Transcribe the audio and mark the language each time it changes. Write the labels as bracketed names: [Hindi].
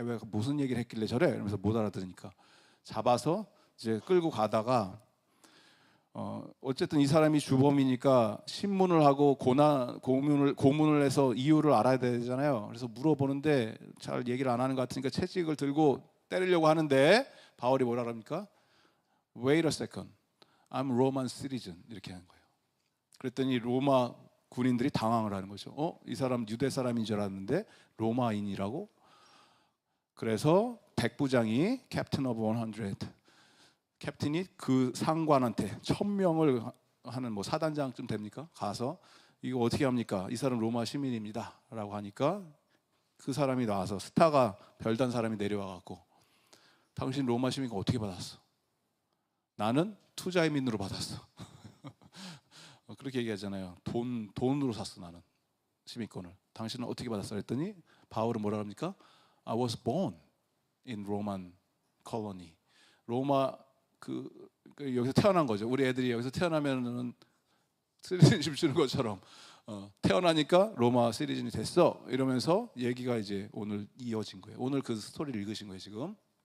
[Korean] 왜 무슨 얘기를 했길래 저래? 이러면서 못 알아들으니까 잡아서 이제 끌고 가다가 어쨌든 이 사람이 주범이니까 신문을 하고 고문을 해서 이유를 알아야 되잖아요. 그래서 물어보는데 잘 얘기를 안 하는 것 같으니까 채찍을 들고 때리려고 하는데 바울이 뭐라 합니까? [English] Wait a second, I'm Roman citizen [Korean] 이렇게 하는 거예요. 그랬더니 로마 군인들이 당황을 하는 거죠. 이 사람 유대 사람인 줄 알았는데 로마인이라고? 그래서 백부장이 캡틴 오브 100 캡틴이 그 상관한테 1000명을 하는 뭐 사단장쯤 됩니까? 가서 이거 어떻게 합니까? 이 사람 로마 시민입니다 라고 하니까 그 사람이 나와서 스타가 별단 사람이 내려와 갖고 당신 로마 시민권 어떻게 받았어? 나는 투자이민으로 받았어. 그렇게 얘기하잖아요. 돈으로 샀어 나는 시민권을. 당신은 어떻게 받았어? 그랬더니 바울은 뭐라 합니까? [English] I was born in Roman colony. [Korean] 로마 여기서 태어난 거죠. 우리 애들이 여기서 태어나면은 시리즌십 주는 것처럼 태어나니까 로마 시리즌이 됐어. 이러면서 얘기가 이제 오늘 이어진 거예요. 오늘 그 스토리를 읽으신 거예요 지금.